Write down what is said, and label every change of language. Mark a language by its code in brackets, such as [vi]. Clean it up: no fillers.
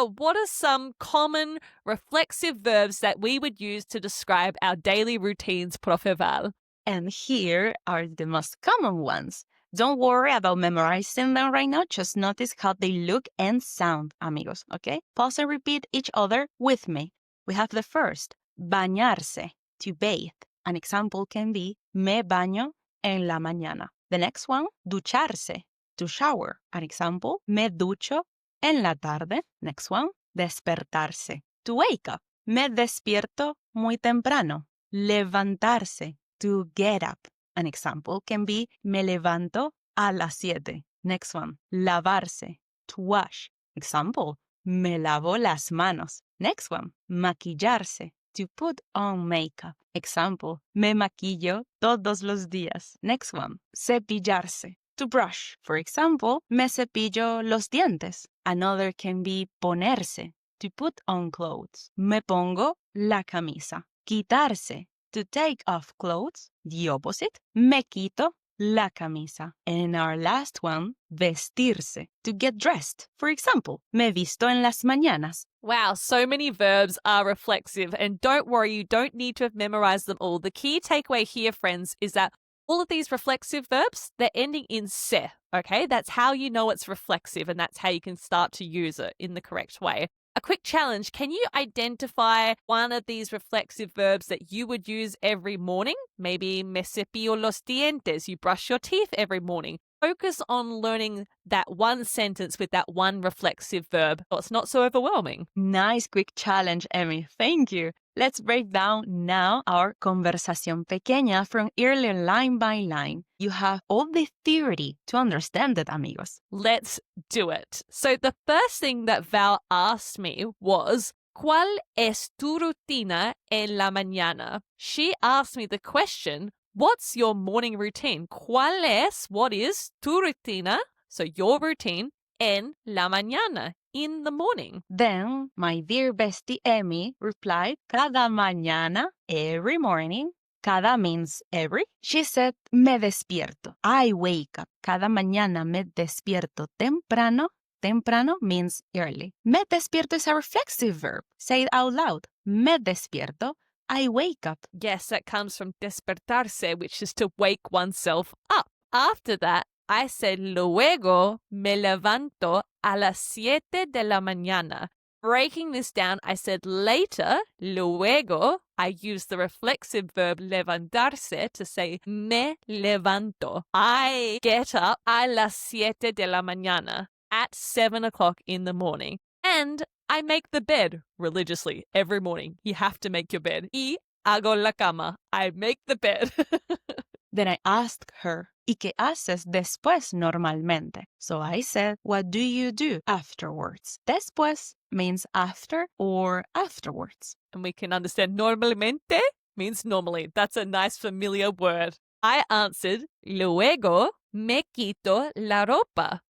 [en] What are some common reflexive verbs that we would use to describe our daily routines, Profe Val? And here are the most common ones. Don't worry about memorizing them right now. Just notice how they look and sound, amigos, okay? Pause and repeat each other with me. We have the first, bañarse, to bathe. An example can be, [es] me baño en la mañana. [en] The next one, ducharse, to shower. An example, [es] me ducho en la tarde. [en] Next one, despertarse, to wake up. [es] Me despierto muy temprano. [en] Levantarse, to get up. An example can be, [es] me levanto a las 7. [en] Next one, lavarse, to wash. Example, [es] me lavo las manos. [en] Next one, maquillarse, to put on makeup. [es] Example, me maquillo todos los días. [en] Next one, cepillarse, to brush. For example, [es] me cepillo los dientes. [en] Another can be ponerse, to put on clothes. [es] Me pongo la camisa. Quitarse, [en] to take off clothes. The opposite, [es] me quito la camisa. [en] And in our last one, vestirse, to get dressed. For example, [es] me visto en las mañanas. [en] Wow, so many verbs are reflexive, and don't worry, you don't need to have memorized them all. The key takeaway here, friends, is that all of these reflexive verbs, they're ending in se, okay? That's how you know it's reflexive, and that's how you can start to use it in the correct way. A quick challenge, can you identify one of these reflexive verbs that you would use every morning? Maybe [es] me cepillo los dientes, [en] you brush your teeth every morning. Focus on learning that one sentence with that one reflexive verb, so it's not so overwhelming. Nice quick challenge, Emmy. Thank you. Let's break down now our [es] conversación pequeña [en] from earlier line by line. You have all the theory to understand it, amigos. Let's do it. So the first thing that Val asked me was, [es] ¿Cuál es tu rutina en la mañana? [en] She asked me the question, what's your morning routine? [es] ¿Cuál es, [en] what is, [es] tu rutina, [en] so your routine, [es] en la mañana, [en] in the morning? Then my dear bestie Emmy replied, [es] cada mañana, [en] every morning. Cada means every. She said, [es] me despierto. [en] I wake up. [es] Cada mañana me despierto temprano. [en] Temprano means early. [es] Me despierto [en] is a reflexive verb. Say it out loud. [es] Me despierto. [en] I wake up. Yes, that comes from despertarse, which is to wake oneself up. After that, I said, [es] luego me levanto a las 7 de la mañana. [en] Breaking this down, I said later, luego, I used the reflexive verb levantarse to say [es] me levanto. [en] I get up [es] a las 7 de la mañana, [en] at 7 o'clock in the morning. And I make the bed religiously every morning. You have to make your bed. [es] Y hago la cama. [en] I make the bed. Then I asked her, [es] ¿y qué haces después normalmente? [en] So I said, what do you do afterwards? Después means after or afterwards. And we can understand normalmente means normally. That's a nice familiar word. I answered, luego me quito la ropa.